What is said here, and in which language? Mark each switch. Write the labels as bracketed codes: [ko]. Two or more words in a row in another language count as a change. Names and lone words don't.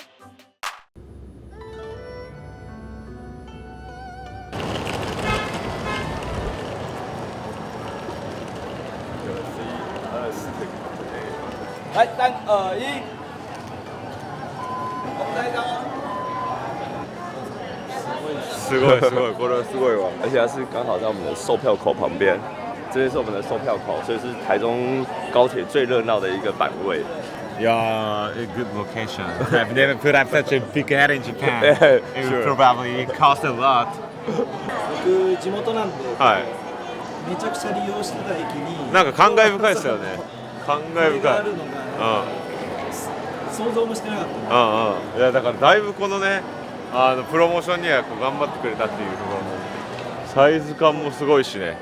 [ja] はい、3、2、1。すごいすごい，これはすごいわ。 [zh] 而且它是刚好在我们的售票口旁边，这边是我们的售票口，所以是台中高铁最热闹的一个版位。 [en] Yeah, a good location. I've never put up such a big ad in Japan. It would probably cost a lot. [ja] 僕地元なんで、はい。めちゃくちゃ利用してた駅になんか感慨深いですよね。感慨深い。あるのが想像もしてなかった。いやだからだいぶこのね、プロモーションには頑張ってくれたっていうところも、サイズ感もすごいしね。